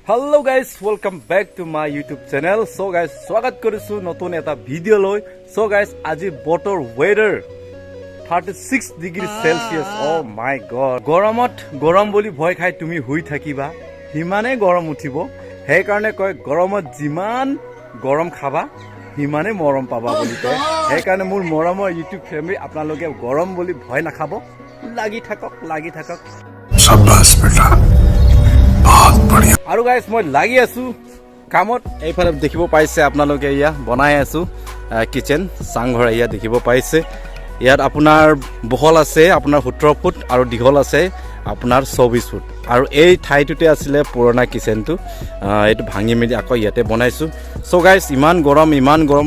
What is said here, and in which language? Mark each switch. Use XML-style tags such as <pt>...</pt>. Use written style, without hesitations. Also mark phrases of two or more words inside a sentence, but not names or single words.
<en>Hello guys, welcome back to my YouTube channel. So guys,</en> <as>स्वागत কৰিছো নতুন এটা ভিডিও লৈ.</as> <en>So guys,</en> <as>আজি বতৰ weather 36 ডিগ্ৰী সেলসিয়াস.</as> <en>Oh my god.</en> <as>গৰমত গৰম বুলি ভয় খাই তুমি শুই থাকিবা. হিমানে গৰম উঠিব. সেই কাৰণে কয় গৰমত যিমান গৰম খাবা হিমানে মৰম পাবা বুলি কয়. সেই কাৰণে মোৰ মৰমৰ YouTube ফেমিলি আপোনালোকে গৰম বুলি ভয় নাখাব. লাগি থাকক.</as> <hi>शाबाश बेटा बहुत बढ़िया</hi> <as>আৰু গাইস মই লাগি আছো কামত এইফালে দেখিব পাইছে আপোনালোকে ইয়া বনাই আছো কিচেন চাংঘৰ ইয়া দেখিব পাইছে ইয়াত আপোনাৰ বহল আছে আপোনাৰ 17 ফুট আৰু দীঘল আছে আপোনাৰ 24 ফুট আৰু এই ঠাইটোতে আছিল পুৰণা কিচেনটো এইটো ভাঙি মেলি আকৌ ইয়াতে বনাইছো সো গাইস ইমান গৰম</as>